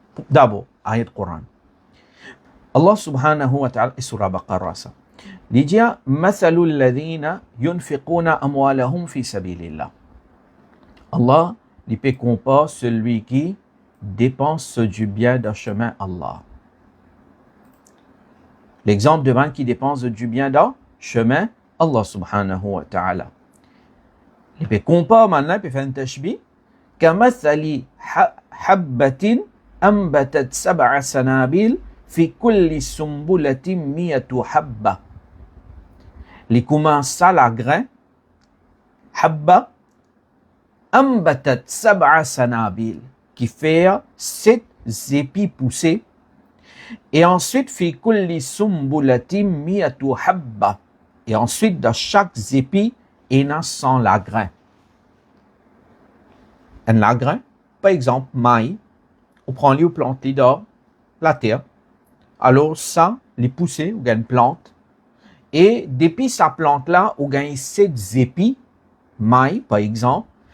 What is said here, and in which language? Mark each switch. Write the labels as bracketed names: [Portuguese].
[French] D'abord, ayat Coran. Allah subhanahu wa ta'ala, surah Baqarah, il dit [Arabic] mathalul ladhina yunfiquna amwalahum fi sabilillah. [French] Allah il peut comparer celui qui dépense du bien dans le chemin Allah. L'exemple de man qui dépense du bien dans le chemin Allah subhanahu wa ta'ala. Il peut comparer maintenant, il peut faire un tashbih. [Arabic] كمثل حبة أنبتت 7 سنابل في كل سنبلة 100 حبة. [French] Il commence à la grain. [Arabic] حبة أنبتت 7 سنابل [French] qui fait 7 épis poussés. Et ensuite, [Arabic] في كل سنبلة 100 حبة. [French] Et ensuite, dans chaque épi, il y a 100 lagrins. Un lagrin, par exemple, maïs, on prend les plantes dans la terre. Alors, ça, les pousser, on a une plante. Et depuis sa plante-là, on gagne 7 épis, maïs, par exemple.